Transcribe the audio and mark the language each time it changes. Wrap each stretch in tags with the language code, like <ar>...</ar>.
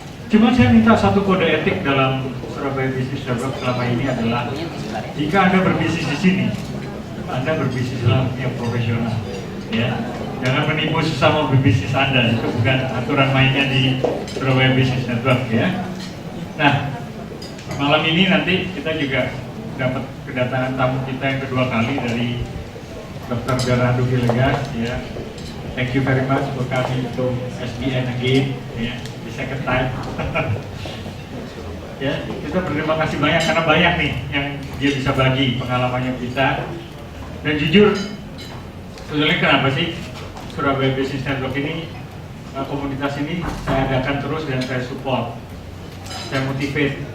<id>Cuma saya minta satu kode etik dalam Surabaya Business Network selama ini adalah jika Anda berbisnis di sini, Anda berbisnislah yang profesional, ya. Jangan menipu sesama berbisnis Anda, itu bukan aturan mainnya di Surabaya Business Network, ya. Nah, malam ini nanti kita juga dapat kedatangan tamu kita yang kedua kali dari Dr. Bernardo Villegas, ya.</id> <en>Thank you very much for coming to SBN again,</en> <id>ya.</id> <en>Second time.</en> <id>Ya, kita berterima kasih banyak karena banyak nih yang dia bisa bagi pengalamannya kita. Dan jujur, sebetulnya kenapa sih Surabaya Business Network ini, komunitas ini saya adakan terus dan saya support, saya motivate.</id>